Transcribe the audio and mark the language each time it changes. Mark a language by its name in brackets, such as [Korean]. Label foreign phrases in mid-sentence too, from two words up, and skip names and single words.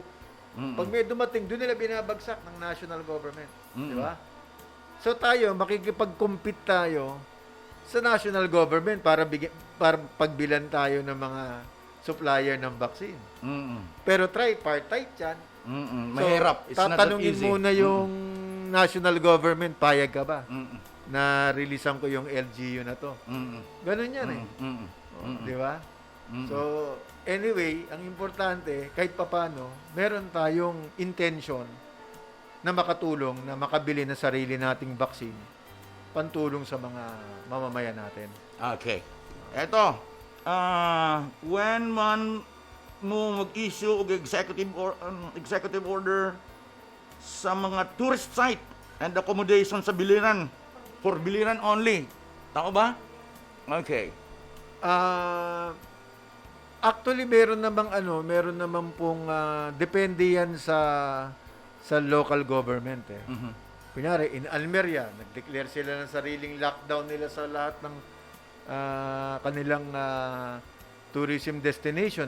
[Filipino] Pag may dumating, doon nila binabagsak ng [English] national government. [Filipino] Di ba? So tayo, makikipag-compete tayo sa [English] national government [Filipino] para pagbilan tayo ng mga supplier ng vaccine. Pero tripartite yan. Mahirap. [English] It's not that [Filipino] tatanungin [English] easy. [Filipino] muna yung [English] national government, [Filipino] payag ka ba? Na releasean ko yung LGU na to. Ganun yan eh. Di ba? So, anyway, ang importante, kahit papano, meron tayong intention na makatulong, na makabili ng sarili nating vaccine, pantulong sa mga mamamayan natin. Okay. Eto, [Cebuano] when man mo mag-issue og [English] executive order [Cebuano] sa mga [English] tourist site and accommodation [Cebuano] sa biliran, [English] for biliran only. [Filipino] Tama ba? Okay. Actually, meron namang pong depende yan sa [English] local government [Filipino] eh. Kunyari, in Almeria, nag-declare sila ng sariling lockdown nila sa lahat ng kanilang [English] tourism destination.